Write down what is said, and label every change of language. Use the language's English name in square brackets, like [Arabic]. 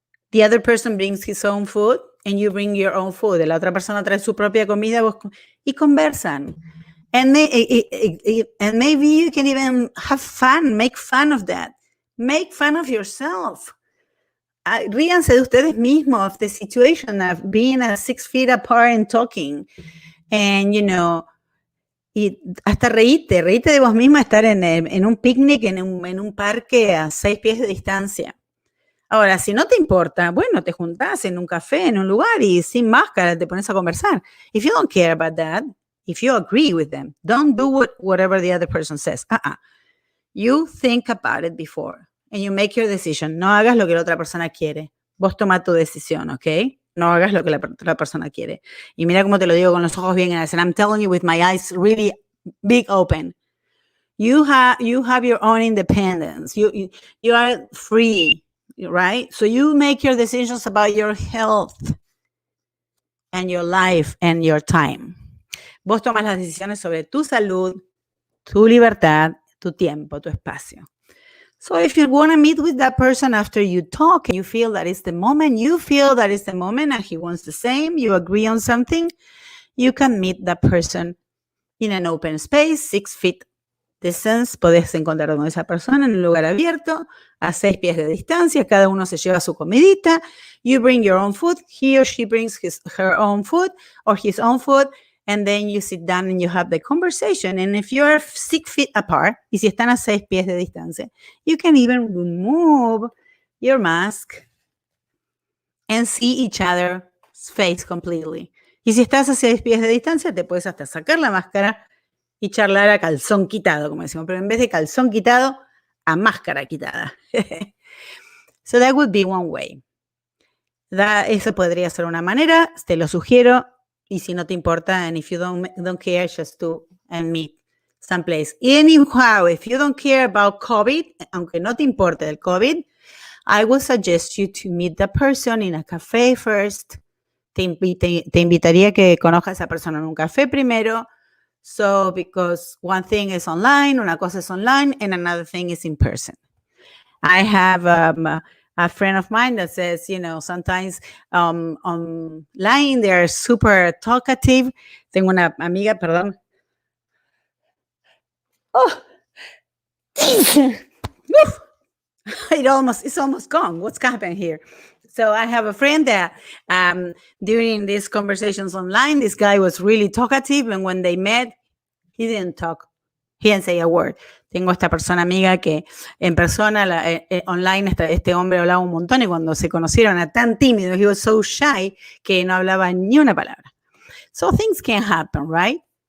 [English] The other person brings his own food and you bring your own food. [Spanish] La otra persona trae su propia comida y conversan. [English] And maybe you can even have fun, make fun of that. Make fun of yourself. [Spanish] Ríanse de ustedes mismos, [English] of the situation of being 6 feet apart and talking. [Spanish] And, y hasta reíte de vos misma estar en un picnic, en un parque a 6 pies de distancia. Ahora, si no te importa, bueno, te juntás en un café, en un lugar y sin máscara te pones a conversar. [English] If you don't care about that, if you agree with them, don't do whatever the other person says. You think about it before and you make your decision. [Spanish] No hagas lo que la otra persona quiere. Vos toma tu decisión, ¿ok? No hagas lo que la otra persona quiere. Y mira cómo te lo digo con los ojos bien grandes. [English] And I'm telling you with my eyes really big open. You have your own independence. You are free, right? So you make your decisions about your health and your life and your time. [Spanish] Vos tomas las decisiones sobre tu salud, tu libertad, tu tiempo, tu espacio. [English] So if you want to meet with that person after you talk and you feel that it's the moment, and he wants the same, you agree on something, you can meet that person in an open space, 6 feet distance. [Spanish] Podés encontrar con esa persona en un lugar abierto, a 6 pies de distancia. Cada uno se lleva su comidita. [English] You bring your own food. He or she brings her own food or his own food. And then you sit down and you have the conversation. And if you're 6 feet apart, [Spanish] y si están a 6 pies de distancia, [English] you can even remove your mask and see each other's face completely. [Spanish] Y si estás a 6 pies de distancia, te puedes hasta sacar la máscara y charlar a calzón quitado, como decimos. Pero en vez de calzón quitado, a máscara quitada. [English] So that would be one way. [Spanish] Eso podría ser una manera. Te lo sugiero. Y si no te importa, [English] and if you don't care, just do and meet someplace. Anyhow, if you don't care about COVID, [Spanish] aunque no te importe el COVID, [English] I would suggest you to meet the person in a cafe first, [Spanish] te invitaría a que conozcas a esa persona en un café primero. [English] So, because one thing is online, [Spanish] una cosa es online, [English] and another thing is in person. I have a friend of mine that says, sometimes online they're super talkative. [Spanish] Tengo una amiga, perdón. [English] Oh, it's almost gone. What's happened here? So I have a friend that during these conversations online, this guy was really talkative, and when they met, he didn't talk. He didn't say a word. [Spanish] Tengo esta persona amiga que en persona, online, este hombre hablaba un montón, y cuando se conocieron era tan tímido, [English] he was so shy, [Spanish] que no hablaba ni una palabra. [English] So things can happen, right?